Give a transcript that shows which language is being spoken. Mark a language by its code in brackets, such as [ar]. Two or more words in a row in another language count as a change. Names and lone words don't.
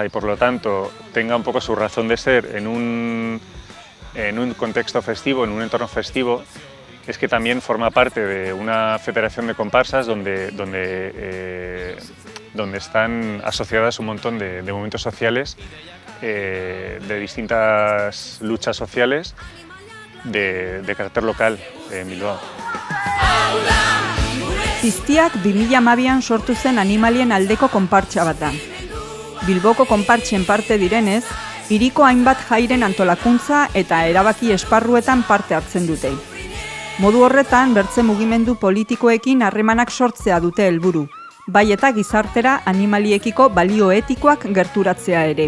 [es] y por lo tanto tenga un poco su razón de ser en un contexto festivo, en un entorno festivo, es que también forma parte de una federación de comparsas donde están asociadas un montón de movimientos sociales, de distintas luchas sociales de carácter local en Bilbao. [eu] Piztiak 2012an sortu zen animalien aldeko konpartsa bat da. Bilboko konpartsen parte direnez, hiriko hainbat jairen antolakuntza eta erabaki esparruetan parte hartzen dute. Modu horretan, bertze mugimendu politikoekin harremanak sortzea dute helburu, bai eta gizartera animaliekiko balio etikoak gerturatzea ere.